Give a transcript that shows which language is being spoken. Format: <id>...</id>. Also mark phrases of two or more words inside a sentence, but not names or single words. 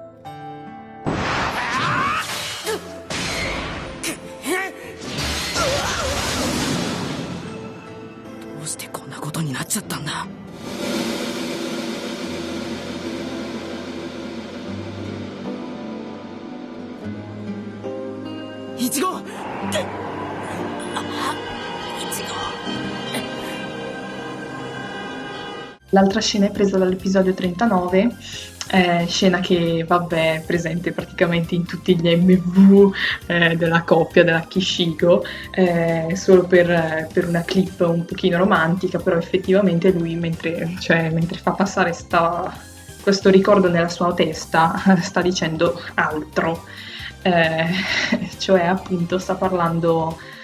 <ja>どうしてこんなことになっちゃったんだ。イチゴ、</ja> <it>L'altra scena è presa dall'episodio 39, scena che vabbè è presente praticamente in tutti gli MV della coppia della Kishigo, solo per una clip un pochino romantica, però effettivamente lui mentre fa passare questo ricordo nella sua testa sta dicendo altro, cioè appunto sta parlando</it>